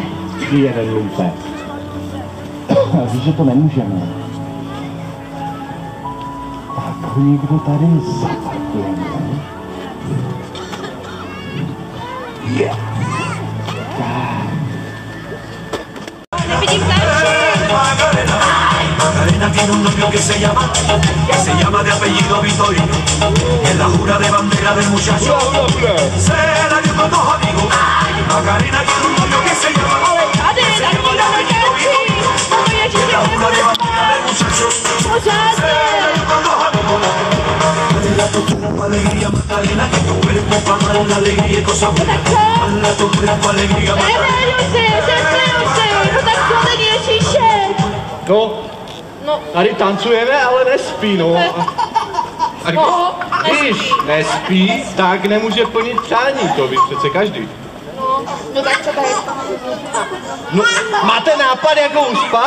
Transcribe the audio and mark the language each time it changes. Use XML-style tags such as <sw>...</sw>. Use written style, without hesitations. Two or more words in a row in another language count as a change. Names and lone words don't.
<cs>Ty jeden lumpek. Víš, že to nemůžeme. Tak ho někdo tady zaparkujeme. Nevidím</cs> <es>Macarena tiene un novio que se llama de apellido Vitorino. Y en la jura de bandera del muchacho se la dio con 2 amigos. Macarena tiene un novio que se llama de apellido Vitorino. la jura de bandera del muchacho. La tostura pa' alegría, Magdalena, que tu cuerpo pa' amar la alegría y cosas buenas. La tostura pa' alegría, Magdalena.</es> <cs>No tak to není Ježíšek. No, tady tancujeme, ale nespí, no. A když nespí, tak nemůže plnit přání, to ví přece každý. No tak co tady? No, máte nápad, jak ho uspat?</cs>